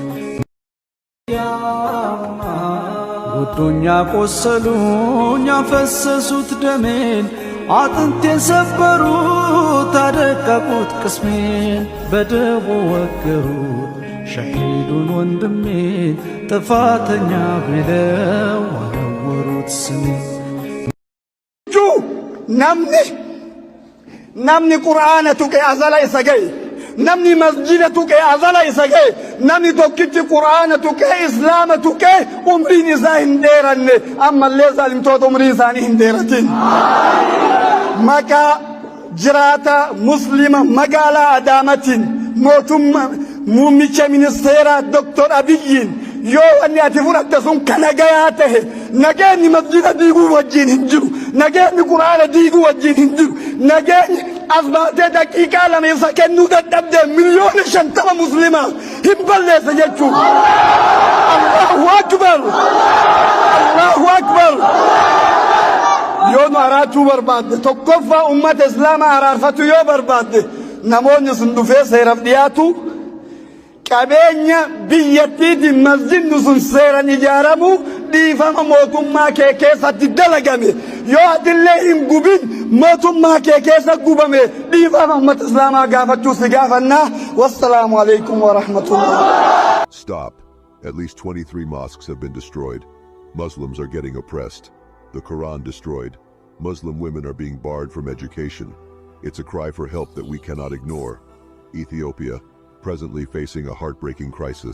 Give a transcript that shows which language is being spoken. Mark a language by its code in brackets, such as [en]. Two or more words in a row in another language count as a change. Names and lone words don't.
[am] ጉዱኛ ቆሰሉኝ አፈሰሱት ደሜን አጥንቴን ሰበሩት አደቀቁት ቅስሜን በደቦ ወገሩት ሸሂዱን ወንድሜን ጥፋተኛ ብለው ወረወሩት ስሜን [om] namni qur'aana tuqe azala isa gahe namni masjida tuqe azala isa gahe namni tokkichi qur'aana tuqe islaama tuqe umriin isaa hin dheeranne ammallee zaalimtoota umrii isaanii hin dheeratin maqaa jiraata muslima magaalaa Adaamaatiin mootummaa muummicha ministeeraa Dr. Abiyyiin yoo wanni ati fudhatte sun kana gayaa tahe nageenyi masjida diiguu wajjin hin jiru nageenyi qur'aana diiguu wajjin hin jiru nageenyi asbaatee daqiiqaa lama isa kennuu dadhabdee miliyoona 50 muslimaa hin balleessa jechuudha. [ar] الله أكبر الله أكبر. [om] yoo nu araartuu barbaadde tokkoffaa ummata islaamaa araarfatu yoo barbaadde namoonni sun dhufee seeraaf dhiyaatu qabeenya biyyattiiti masjidni sun seeran ijaaramu dhiifama mootummaa kee keessatti dalagame yoo atillee hin gubin mootummaa kee keessa gubame dhiifama ummata islaamaa gaafachuu si gaafannaa. [ar] والسلام عليكم ورحمة الله. [en] Stop. At least 23 mosques have been destroyed. Muslims are getting oppressed. The Quran destroyed. Muslim women are being barred from education. It's a cry for help that we cannot ignore. Ethiopia, presently facing a heartbreaking crisis.